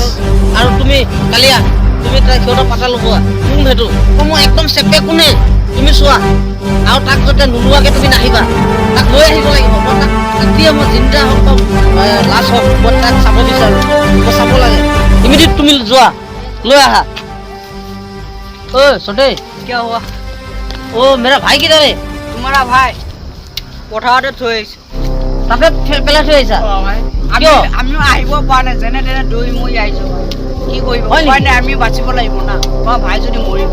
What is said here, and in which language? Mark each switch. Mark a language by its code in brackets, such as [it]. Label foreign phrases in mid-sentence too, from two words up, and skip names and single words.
[as] আৰু তুমি কালিয়া তুমি তাই সিহঁতৰ পাতা ল'বোৱা কোন সেইটো মই একদম চেপে কোনে তুমি চোৱা আৰু তাক যাতে নোলোৱাকৈ তুমি নাহিবা তাক লৈ আহিব লাগিব মই তাক এতিয়া মই জিন্দা হওক বা লাছ হওক মই তাক চাব বিচাৰোঁ মই চাব লাগে ইমিডিয়েট তুমি যোৱা লৈ আহা ঐ সদেই [hi] क्या हुआ ओ मेरा भाई किधर है तुम्हारा भाई [as] পথাৰতে থৈ আহিছে তাতে পেলাই থৈ আহিছা আমি আমি আহিব পৰা নাই যেনে তেনে দৌৰি মৰি আহিছো কি কৰিব হয় নেকি? উপায় নাই আমি বাচিব লাগিব না তোমাৰ ভাই যদি মৰিব